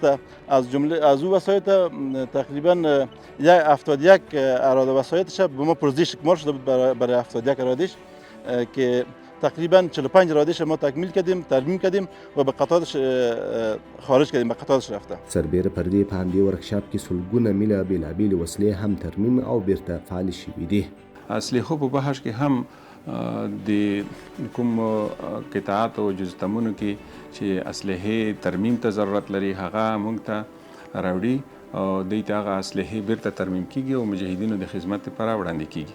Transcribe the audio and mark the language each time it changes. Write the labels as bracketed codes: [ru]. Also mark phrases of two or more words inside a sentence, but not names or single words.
[fa] از جمله از او وسایط تقریبا 71 اراده وسایطش به ما پرزیش اکمال شده بود برای 71 ارادهش که تقریبا 45 ارادهش ما تکمیل کردیم ترمیم کردیم و به قطارش خارج کردیم به قطارش رفته. [ps] سربیره پردې په همدې ورکشاپ کې سلګونه میله بېلابېلې وسلې هم ترمیم او بیرته فعالې شوي دي. اسلحو په بحث کې هم د کوم قطعات او جزتمونو کې چې اسلحې ترمیم ته ضرورت لري هغه موږ ته راوړي او دوی ته هغه اسلحې بیرته ترمیم کیږي او مجاهدینو د خدمت لپاره وړاندې کیږي.